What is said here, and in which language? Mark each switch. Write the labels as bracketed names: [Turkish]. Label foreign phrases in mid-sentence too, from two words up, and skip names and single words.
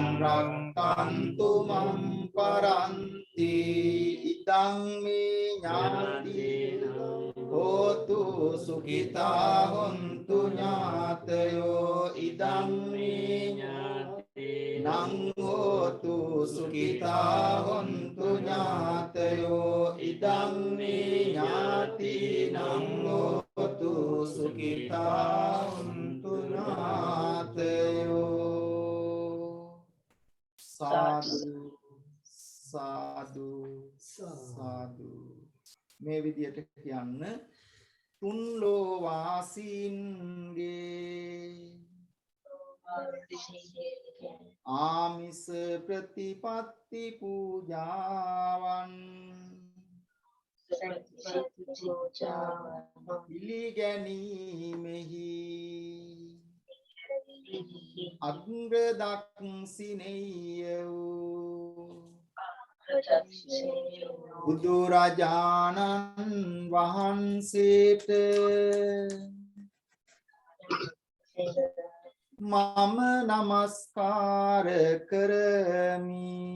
[Pali] රක්ඛන්තු මම් පරන්ති ඉදං මේ ඥාතින හෝතු සුඛිතා හොන්තු ඥාතයෝ ඉදං මේ ඥාතිනං හෝතු සුඛිතා හොන්තු ඥාතයෝ ඉදං මේ ඥාතිනං හෝතු සුඛිතා හොන්තු ඥාතයෝ [Sinhala] සාදු සාදු සාදු මේ විදියට කියන්න තුන් ලෝ වාසීන්ගේ ආමිස ප්‍රතිපත්ති පූජාවන් පිළිගැනීමෙහි අග්‍ර දක්ෂිනේය වූ බුදුරජාණන් වහන්සේට මම නමස්කාර කරමි.